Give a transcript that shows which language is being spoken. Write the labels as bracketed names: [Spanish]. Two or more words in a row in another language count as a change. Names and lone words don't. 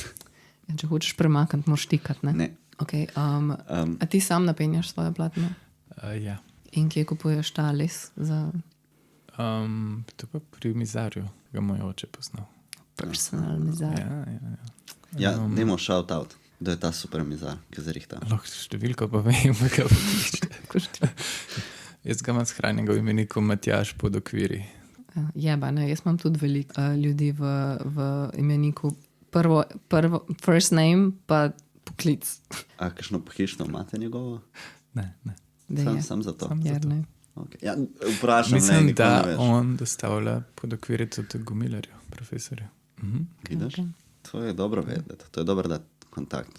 [Slovenian] Ja, če hočeš premakniti, moraš tikati, ne? Ne. Okay, a ti sam napenjaš svoje platno? Ja. In kje kupuješ ta les za To pa pri mizarju ga moj oče poznal. personal mizar? Ja. Ja, dajmo [English] shout out, [Slovenian] da je ta super mizar, ki zrihta. Lahko številko pa vem, pa ga pokličete. Jaz ga imam shranjenega v imeniku Matjaž pod okviri. Jeba, ne, jaz imam tudi veliko ljudi v imeniku. Prvo, [English] first name, [Slovenian] pa poklic. A kakšno pohištvo imate njegovo? Ne. Sam za to. Jernej. Okay. Ja, vprašam, Mislim, nikoli ne da veš. on dostavlja pod okviri tudi Gumilarju, profesorju. Vidiš? okej. To je dobro vedeti, to je dobro dati kontakt.